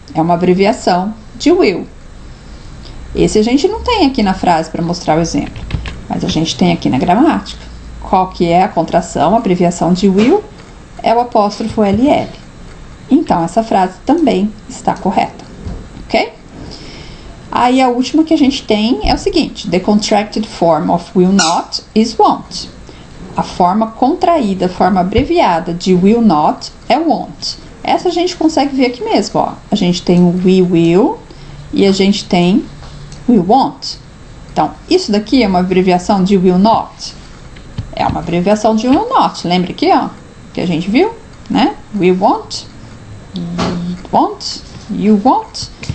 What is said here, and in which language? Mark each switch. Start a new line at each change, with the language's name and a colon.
Portuguese: É uma abreviação de will. Esse a gente não tem aqui na frase para mostrar o exemplo, mas a gente tem aqui na gramática. Qual que é a contração, a abreviação de will? É o apóstrofo LL. Então, essa frase também está correta, ok? Aí, a última que a gente tem é o seguinte.
English: The contracted form of will not is won't.
Portuguese: A forma contraída, a forma abreviada de will not é won't. Essa a gente consegue ver aqui mesmo, ó. A gente tem o
English: we will
Portuguese: e a gente tem
English: we won't.
Portuguese: Então, isso daqui é uma abreviação de will not. É uma abreviação de will not. Lembra aqui, ó, que a gente viu, né?
English: We won't, you won't.